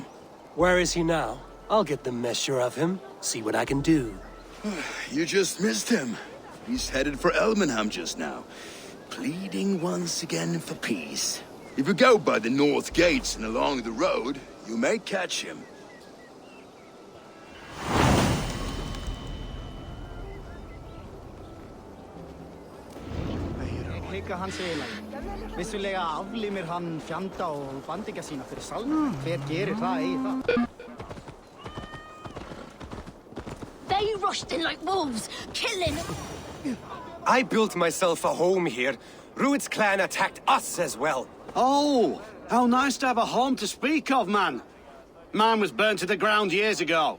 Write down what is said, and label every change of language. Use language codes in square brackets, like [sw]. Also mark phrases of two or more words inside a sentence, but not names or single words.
[en] Where is he now? I'll get the measure of him, see what I can do. You just missed him. He's headed for Elmenham just now, pleading once again for peace. If you go by the north gates and along the road, you may catch him. [is] Hans eiginlega. Vissulega aflimir hann fjanda og bandingja sína fyrir salnum. Hver gerir það eigi það? [en] They rushed in like wolves, killing. I built myself a home here. Rued's clan attacked us as well. Oh, how nice to have a home to speak of, man. Mine was burnt to the ground years ago.